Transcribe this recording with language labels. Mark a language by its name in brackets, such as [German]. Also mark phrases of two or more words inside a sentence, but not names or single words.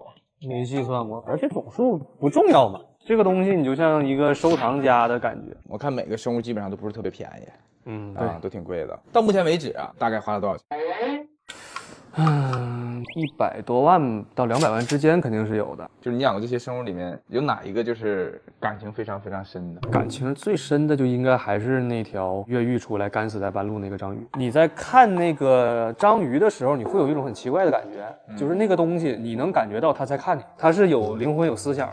[Chinese] 沒計算過，而且總數不重要嘛。這個東西你就像一個收藏家的感覺。我看每個生物基本上都不是特別便宜，對，都挺貴的。到目前為止啊，大概花了多少錢？100多萬到200萬之間肯定是有的。就是你養的這些生物裡面，有哪一個就是感情非常非常深的？感情最深的就應該還是那條越獄出來乾死在半路那個章魚。你在看那個章魚的時候，你會有一種很奇怪的感覺，就是那個東西你能感覺到它在看你，它是有靈魂有思想。